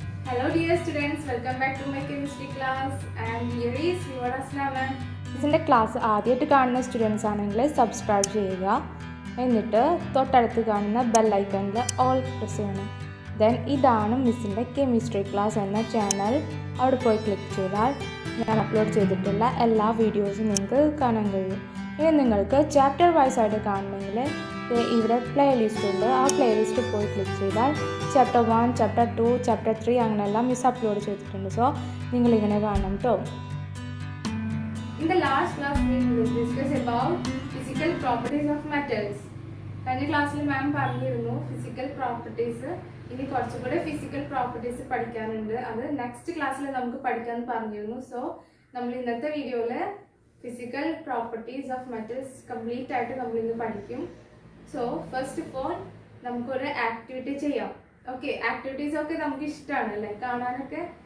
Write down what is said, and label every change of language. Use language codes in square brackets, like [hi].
[en] Hello dear students, welcome back to my chemistry class and here is your Asnaman. [ml] ഇതിൻ്റെ class ആദ്യമായിട്ട് കാണുന്ന students ആണെങ്കിൽ subscribe ചെയ്യുക. എന്നിട്ട് തൊട്ടടുത്ത് കാണുന്ന ബെല്ലൈക്കണിൽ ഓൾ പ്രസ് ചെയ്യണം. ദെൻ ഇതാണ് മിസ്സിൻ്റെ കെമിസ്ട്രി ക്ലാസ് എന്ന ചാനൽ. അവിടെ പോയി ക്ലിക്ക് ചെയ്താൽ ഞാൻ അപ്ലോഡ് ചെയ്തിട്ടുള്ള എല്ലാ വീഡിയോസും നിങ്ങൾക്ക് കാണാൻ കഴിയും. ഇനി നിങ്ങൾക്ക് ചാപ്റ്റർ വൈസ് ആയിട്ട് കാണണമെങ്കിൽ ഇവിടെ പ്ലേലിസ്റ്റ് ഉണ്ട്. ആ പ്ലേലിസ്റ്റ് പോയി ക്ലിക്ക് ചെയ്താൽ ചാപ്റ്റർ 1, ചാപ്റ്റർ 2, ചാപ്റ്റർ 3 അങ്ങനെയെല്ലാം മിസ് അപ്ലോഡ് ചെയ്തിട്ടുണ്ട്. സോ നിങ്ങളിങ്ങനെ കാണണം കേട്ടോ. [en] In the last class we will discuss about physical properties of metals. [ml] കഴിഞ്ഞ ക്ലാസ്സിൽ മാം പറഞ്ഞിരുന്നു ഫിസിക്കൽ പ്രോപ്പർട്ടീസ്. ഇനി കുറച്ചുകൂടെ ഫിസിക്കൽ പ്രോപ്പർട്ടീസ് പഠിക്കാനുണ്ട്. അത് നെക്സ്റ്റ് ക്ലാസ്സിൽ നമുക്ക് പഠിക്കാമെന്ന് പറഞ്ഞിരുന്നു. സോ നമ്മൾ ഇന്നത്തെ വീഡിയോയിൽ physical properties of metals complete ആയിട്ട് നമ്മൾ ഇന്ന് പഠിക്കും. സോ ഫസ്റ്റ് ഓഫ് ഓൾ നമുക്കൊരു ആക്ടിവിറ്റി ചെയ്യാം. ഓക്കെ, ആക്ടിവിറ്റീസ് ഒക്കെ നമുക്ക് ഇഷ്ടമാണ് അല്ലേ കാണാനൊക്കെ.